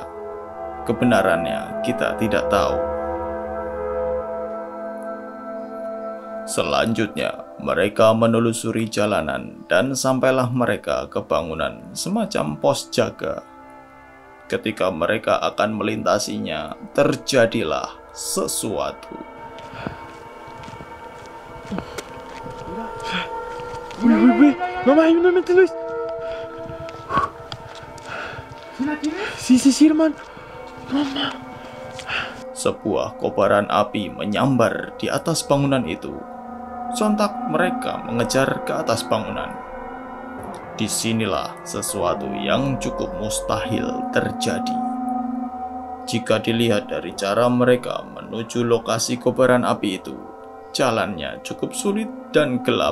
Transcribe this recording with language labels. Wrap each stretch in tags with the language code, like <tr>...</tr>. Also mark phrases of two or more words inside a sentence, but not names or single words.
<id>Kebenarannya kita tidak tahu. Selanjutnya, mereka menelusuri jalanan dan sampailah mereka ke bangunan semacam pos jaga. Ketika mereka akan melintasinya, terjadilah sesuatu.</id> <es>Uy, mamá, hay una mente, Luis. Sí, hermano. Mamá.</es> <id>Sebuah kobaran api menyambar di atas bangunan itu. Sontak mereka mengejar ke atas bangunan. Disinilah sesuatu yang cukup mustahil terjadi. Jika dilihat dari cara mereka menuju lokasi kobaran api itu, jalannya cukup sulit dan gelap.</id>